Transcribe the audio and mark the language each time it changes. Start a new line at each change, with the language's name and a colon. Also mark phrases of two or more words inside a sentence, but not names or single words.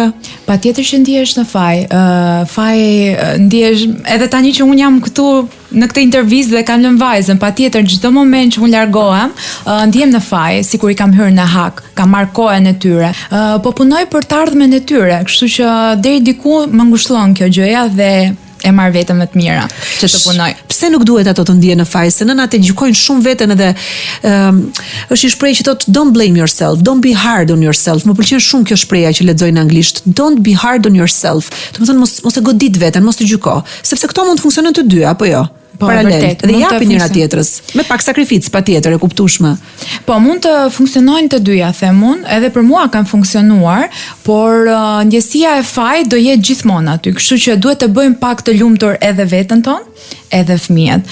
Albanian: Patjetër që ndihesh në faj. Ndihesh edhe tani që un jam këtu në këtë intervistë dhe kam lënë vajzën, patjetër çdo moment që un largohem, ndihem në faj, sikur i kam hyrë në hak, kam marrë kohën e tyre. Po punoj për të ardhmen e tyre, kështu që deri diku më ngushëllon kjo gjëja dhe e marr vetëm më të mira që të punoj. Pse nuk duhet ato të ndihen në faj? Se nënat e gjykojnë shumë veten edhe është një shprehje që thotë
English: don't blame yourself, don't be hard on yourself.
Albanian: Më pëlqen shumë kjo shprehje që lexoj në anglisht.
English: Don't be hard on yourself.
Albanian: Do të thonë mos e godit veten, mos të gjyko, sepse këto mund të funksionojnë të dy apo jo? Paralel, dhe japin njëra tjetrës, me pak sakrificë patjetër, e kuptueshme. Po mund të funksionojnë të dyja, them unë, edhe për mua kanë funksionuar, por ndjesia e fajit do jetë gjithmonë aty, kështu që duhet të bëjmë pak të lumtur edhe veten tonë, edhe fëmijët.